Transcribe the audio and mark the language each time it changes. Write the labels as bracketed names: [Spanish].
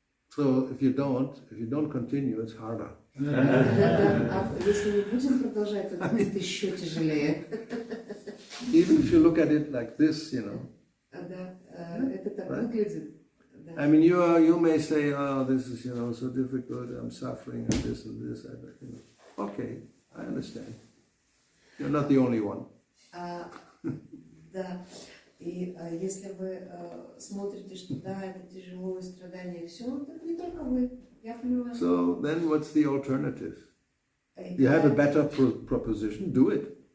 [English] So if you don't continue, it's harder. [Russian] Если не будем продолжать, то будет еще тяжелее. [English] Even if you look at it like this, you know. [Russian] Это так выглядит. [English] I mean, you may say, oh, this is, you know, so difficult, I'm suffering, and this, you know. Okay, I understand. You're not the only one. [Russian] Да, и если вы смотрите, что да, это тяжело и страдания, все, то не только вы, я понимаю. [English] So then what's the alternative? You have a better proposition, do it.